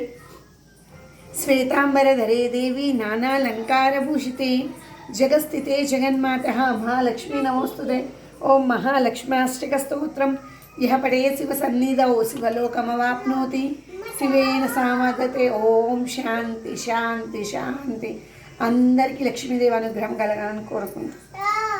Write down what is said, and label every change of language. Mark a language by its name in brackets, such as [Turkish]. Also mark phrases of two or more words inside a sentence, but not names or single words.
[Sanskrit] श्वेतांबरधरे देवी नानालङ्कारभूषिते जगस्थिते जगन्मातः महालक्ष्मी नमोऽस्तुते। ओम महालक्ष्म्याष्टकस्तोत्रं यः पठेत् शिवसन्निधौ शिवलोकमवाप्नोति शिवेन सामदते। ओम శాంతి శాంతి శాంతి। [Telugu] అందరికీ లక్ష్మీదేవి అనుగ్రహం కలగాలని కోరుకుంటున్నాను।